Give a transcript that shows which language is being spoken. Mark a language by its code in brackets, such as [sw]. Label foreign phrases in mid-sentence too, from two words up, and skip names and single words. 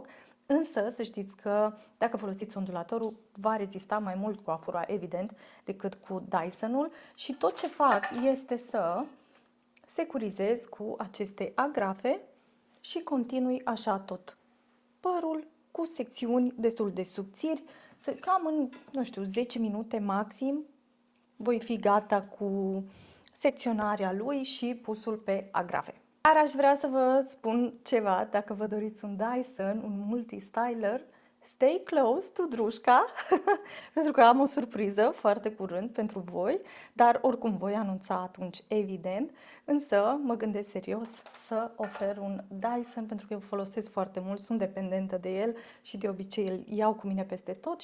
[ro] Însă să știți că dacă folosiți ondulatorul va rezista mai mult coafura, evident, decât cu Dyson-ul și tot ce fac este să securizez cu aceste agrafe și continui așa tot părul cu secțiuni destul de subțiri, cam în, nu știu, 10 minute maxim voi fi gata cu secționarea lui și pusul pe agrafe. Dar aș vrea să vă spun ceva, dacă vă doriți un Dyson, un multi-styler, [en] stay close to [ro] Drușca, pentru că am o surpriză foarte curând pentru voi, dar oricum voi anunța atunci, evident, însă mă gândesc serios să ofer un Dyson pentru că eu folosesc foarte mult, sunt dependentă de el și de obicei îl iau cu mine peste tot.